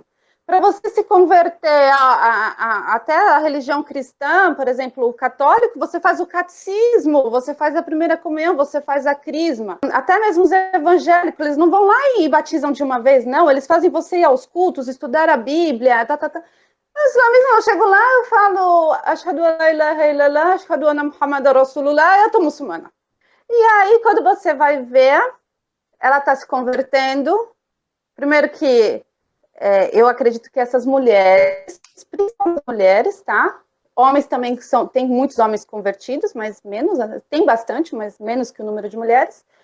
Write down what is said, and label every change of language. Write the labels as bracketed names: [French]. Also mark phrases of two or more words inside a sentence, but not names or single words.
[Portuguese] Para você se converter até a religião cristã, por exemplo, o católico, você faz o catecismo, você faz a primeira comunhão, você faz a crisma. Até mesmo os evangélicos, eles não vão lá e batizam de uma vez, não. Eles fazem você ir aos cultos, estudar a Bíblia, O islamismo, eu chego lá, eu falo [Arabic] أشهد أن لا إله إلا الله أشهد أن محمدا رسول الله, [Portuguese] eu tô muçulmana. E aí, quando você vai ver, ela está se convertendo. Primeiro que eu acredito que essas mulheres, principalmente mulheres, tá? Homens também que tem muitos homens convertidos, mas menos, tem bastante, mas menos que o número de mulheres.